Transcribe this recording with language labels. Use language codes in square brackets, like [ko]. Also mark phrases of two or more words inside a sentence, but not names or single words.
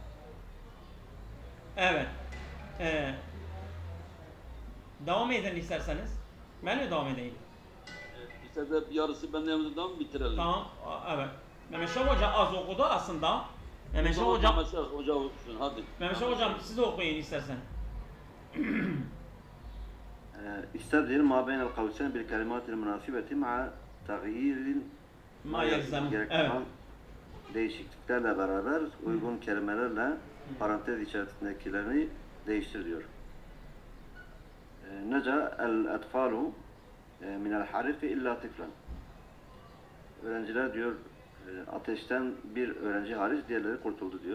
[tr] Evet. Devam edin isterseniz. Ben mi devam edeyim? İsterse yarısı benden yanımızdan bitirelim. Tamam. Evet. Mehmet Şah Hoca az okudu aslında. Mehmet Şah Hocam. Hocam. Hoca okusun hadi. Mehmet Şah Hocam siz de okuyun istersen. [ar] استبدل ما بين القوسين بالكلمات المناسبة مع تغيير ما يلزم. Evet. [tr] gerektiren değişikliklerle beraber uygun kelimelerle parantez içerisindekilerini değiştir diyor. [ar] نجا الأطفال من الحريق إلا طفلا. [tr] Öğrenciler diyor ateşten bir öğrenci hariç diğerleri kurtuldu diyor.